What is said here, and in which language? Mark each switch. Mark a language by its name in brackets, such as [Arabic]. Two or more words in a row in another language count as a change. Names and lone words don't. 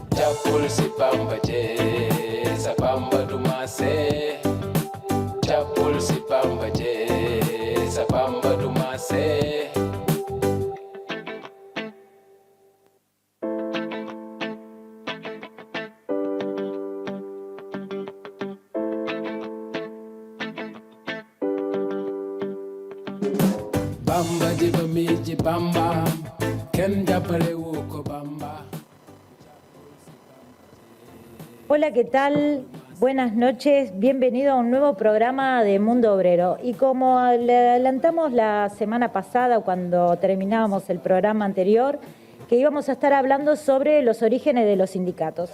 [Spanish] Chapul si pamba je, sa pamba dumase. Chapul si pamba je, sa pamba dumase. Bamba jiba miji bamba, ken japale wuko bamba. Hola, ¿qué tal? Buenas noches, bienvenido a un nuevo programa de Mundo Obrero. Y como le adelantamos la semana pasada cuando terminábamos el programa anterior, que íbamos a estar hablando sobre los orígenes de los sindicatos.